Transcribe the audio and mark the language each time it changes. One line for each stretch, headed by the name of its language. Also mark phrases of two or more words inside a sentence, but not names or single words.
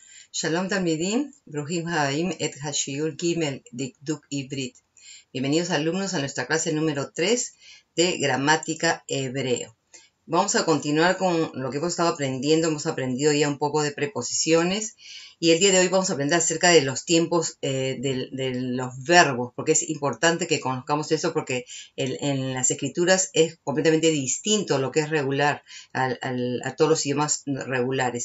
Hebrew: שלום תלמידים, ברוכים הבאים את השיעור גימל דקדוק עברית.
Spanish: Bienvenidos alumnos a nuestra clase número 3 de gramática hebreo. Vamos a continuar con lo que hemos estado aprendiendo. Hemos aprendido ya un poco de preposiciones y el día de hoy vamos a aprender acerca de los tiempos de los verbos, porque es importante que conozcamos eso porque en las escrituras es completamente distinto lo que es regular a todos los idiomas regulares.